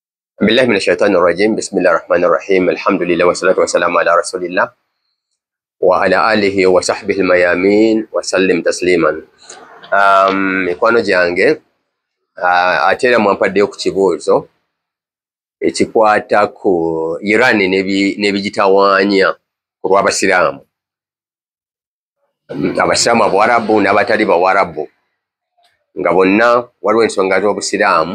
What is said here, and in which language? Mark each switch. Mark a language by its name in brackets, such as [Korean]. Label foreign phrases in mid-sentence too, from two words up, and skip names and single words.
[Arabic] بالله من الشيطان الرجيم بسم الله الرحمن الرحيم الحمد لله والصلاة والسلام على رسول الله وعلى آله وصحبه الميامين وسلم تسليما. [Ganda] mikwano gyange ate era mwampaddeyo ku kibuuzo ekikwata ku Iran n'ebigitawaanya ku lw'Abasiraamu, Abasiraamu Abawarabu n'abatali Bawarabu, nga bonna waliwo ensonga z'Obusiraamu.